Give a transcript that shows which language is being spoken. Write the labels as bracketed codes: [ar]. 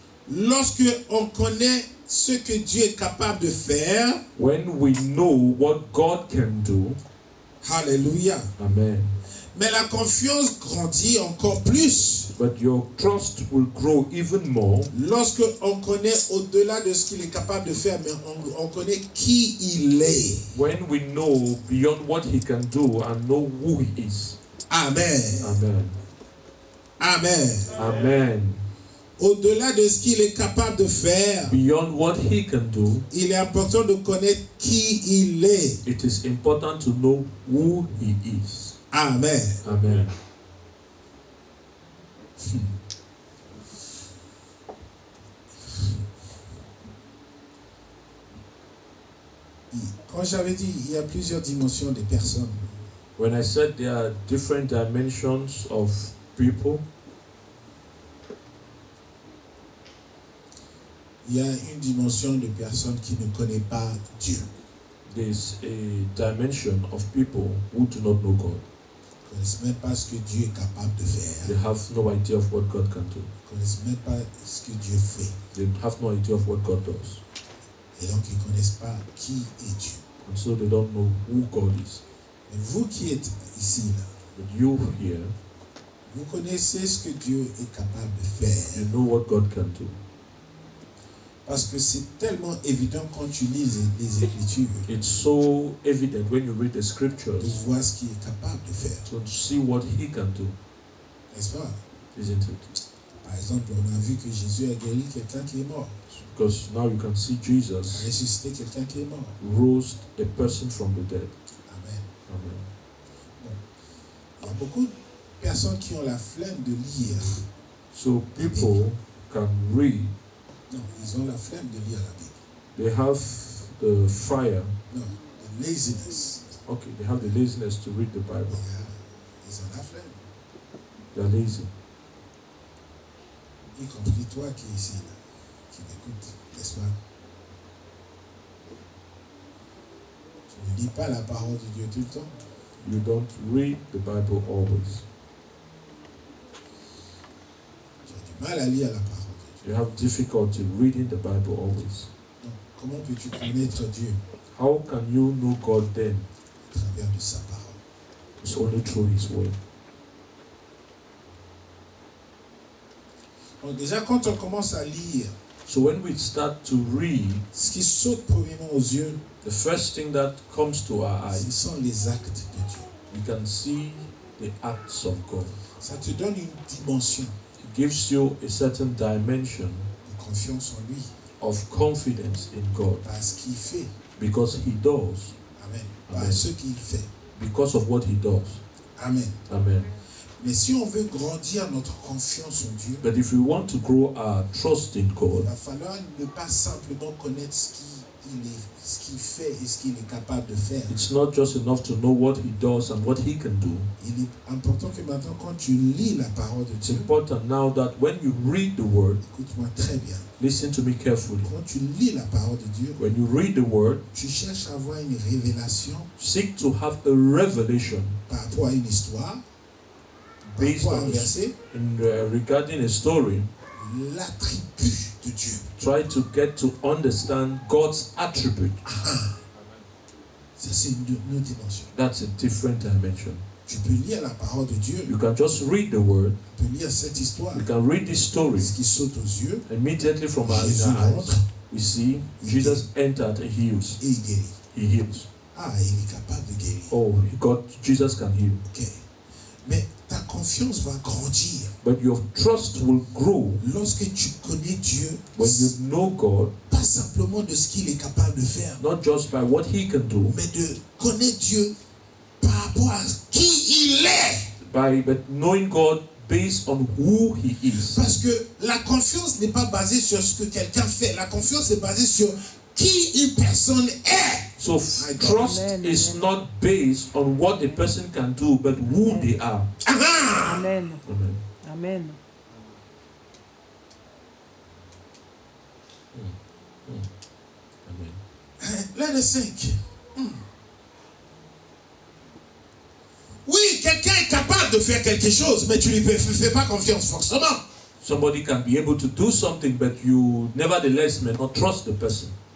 [fr] lorsque on connaît ce que Dieu est capable de faire. [en] when we know what God can do. Alléluia. Amen. [fr] Mais la confiance grandit encore plus [en] But your trust will grow even more [fr] lorsque on connaît au-delà de ce qu'il est capable de faire, mais on connaît qui il est. [en] when we know beyond what He can do and know who He is. Amen. Amen. Amen. Amen. [fr] Au-delà de ce qu'il est capable de faire, [en] Beyond what He can do, [fr] il est important de connaître qui il est. [en] it is important to know who He is. Amen. Amen. [fr] Quand j'avais dit, il y a plusieurs dimensions des personnes. [en] When I said there are different dimensions of people, [fr] Il y a une dimension de personnes qui ne connaissent pas Dieu. [en] there's a dimension of people who do not know God. [fr] Ils ne connaissent même pas ce que Dieu est capable de [en] They [fr] faire. [en] have no idea of what God can do. [fr] Ils ne connaissent même pas ce que Dieu fait. [en] They have no idea of what God does. [fr] Et donc, ils ne connaissent pas qui est Dieu. [en] And so they don't know who God is. [fr] Mais vous qui êtes ici, là, [en] But you here, [fr] vous connaissez ce que Dieu est capable de faire. [en] you know what God can do. [fr] Parce que c'est tellement évident quand tu lis les Écritures [en] It's so evident when you read the [fr] de [en] scriptures [fr] voir ce qu'il est capable de faire. [en] to see what He can do, [fr] N'est-ce pas? [en] isn't it? [fr] Par exemple, on a vu que Jésus a guéri quelqu'un qui est mort. [en] Because now you can see [fr] A [en] Jesus [fr] ressuscité quelqu'un qui est mort. [en] rose a person from the dead. Amen. Amen. [fr] Il y a beaucoup de personnes qui ont la flemme de lire. [en] So people can read. [fr] Non, ils ont la flemme de lire la Bible. [en] They have the fire. Non, the laziness. Okay, they have the laziness to read the Bible. [fr] Ils ont la flemme. [en] They are lazy. [fr] Y compris toi qui es ici, là, qui m'écoutes, n'est-ce pas? Tu ne lis pas la parole de Dieu tout le temps. [en] You don't read the Bible always. [fr] Tu as du mal à lire la parole de Dieu. [en] You have difficulty reading the Bible always. [fr] Donc, comment peux-tu connaître Dieu? [en] How can you know God then? [fr] À travers de sa parole. [en] It's only through His word. [fr] Donc déjà, quand on commence à lire, [en] So when we start to read, [fr] ce qui saute premièrement aux yeux, [en] the first thing that comes to our eyes, [fr] ce sont les actes de Dieu. [en] we can see the acts of God. [fr] Ça te donne une dimension [en] It gives you a certain dimension [fr] de confiance en lui, [en] of confidence in God [fr] par ce qu'il fait. [en] because He does, [fr] Amen. Par [en] Amen. [fr] ce qu'il fait. [en] because of what He does. Amen. Amen. [fr] Mais si on veut grandir notre confiance en Dieu, [en] But if we want to grow our trust in [fr] il [en] God, [fr] va falloir ne pas simplement connaître ce qu'il fait et ce qu'il est capable de faire. [en] it's not just enough to know what He does and what He can do. [fr] Il est important que maintenant, quand tu lis la parole de [en] It's [fr] Dieu, [en] important now that when you read the Word, [fr] écoute-moi très bien, [en] listen to me carefully. [fr] quand tu lis la parole de Dieu, [en] When you read the Word, [fr] tu cherches à avoir une révélation [en] seek to have a revelation [fr] par rapport à une histoire, par [en] based [fr] rapport à un [en] on [fr] verset, [en] regarding a story. [fr] l'attribut de Dieu. [en] Try to get to understand God's attribute. [fr] Ça, c'est une autre dimension. [en] That's a different dimension. [fr] Tu peux lire la parole de Dieu, [en] You can just read the Word. [fr] tu peux lire cette histoire. [en] You can read this story. [fr] Ce qui saute aux yeux, [en] Immediately from our [fr] Jésus [en] eyes, [fr] rentre [en] we see Jesus entered and heals. [fr] et il guérit. [en] He heals. [fr] Ah, il est capable de guérir. [en] Oh, Jesus can heal. [fr] Ok. Mais ta confiance va grandir [en] But your trust will grow [fr] lorsque tu connais Dieu, [en] when you know God, [fr] pas simplement de ce qu'il est capable de faire, [en] not just by what He can do, [fr] mais de connaître Dieu par rapport à qui il est. [en] but knowing God based on who He is. [fr] Parce que la confiance n'est pas basée sur ce que quelqu'un fait. La confiance est basée sur qui une personne est. [en] So My God. trust Amen, is amen. not based on what a person can do, but who they are. Ah! Amen. Amen. Amen. Amen. Let us think. [fr] Oui, quelqu'un est capable de faire quelque chose, mais tu ne lui fais pas confiance forcément. [en] Somebody can be able to do something, but you nevertheless may not trust the person.